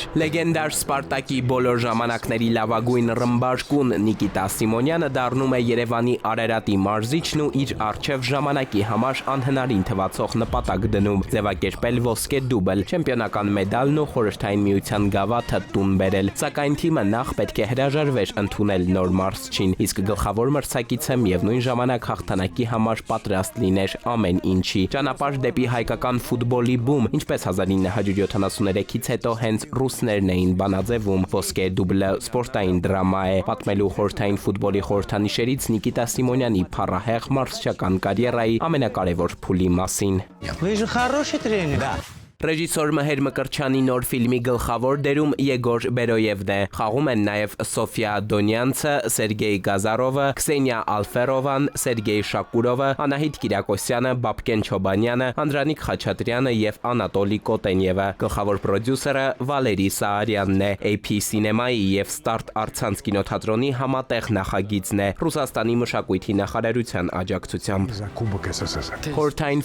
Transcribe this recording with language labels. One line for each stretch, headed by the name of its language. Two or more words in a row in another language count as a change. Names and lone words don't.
Armenian: Լեգենդար Սպարտակի բոլոր ժամանակների լավագույն ռմբարկուն Նիկիտա Սիմոնյանը դառնում է Երևանի Արարատի մարզիչն ու իր առջև ժամանակի համար անհնարին թվացող նպատակ դնում՝ ձևակերպել ոսկե դուբլ, չեմպիոնական մեդալն ու խորհրդային միության գավաթը տուն բերել։ Սակայն թիմը նախ պետք է հրաժարվեր ընդունել նոր մարզչին, իսկ գլխավոր մրցակիցը միևնույն ժամանակ հաղթանակի համար պատրաստ լիներ ամեն ինչի։ Ճանապարհ դեպի հայկական ֆուտբոլի բում, ինչպես 1973-ից հետո հենց ռուսներն էին բանաձևում։ Ոսկե դուբլը սպորտային դրամա է, պատմելու խորհրդային ֆուտբոլի խորհրդանիշերից Նիկիտա Սիմոնյանի փառահեղ մարզչական կարիերայի ամենակարևոր փուլի մասին։
Russian: Вы же хороший тренер. Да.
Armenian: Ռեժիսոր Մհեր Մկրտչյանի նոր ֆիլմի գլխավոր դերում Եգոր Բերոևն է։ Խաղում են նաև Սոֆիա Դոնյանցը, Սերգեյ Գազարովը, Քսենիա Ալֆերովան, Սերգեյ Շակուրովը, Անահիտ Կիրակոսյանը, Բաբկեն Չոբանյանը, Անդրանիկ Խաչատրյանը եւ Անատոլի Կոտենյևը։ Գլխավոր պրոդյուսերը Վալերի Սահարյանն է։ AP Cinema-ի եւ Start Artsans կինոթատրոնի համատեղ նախագիծն է Ռուսաստանի մշակույթի նախարարության աջակցությամբ։ Խորհրդային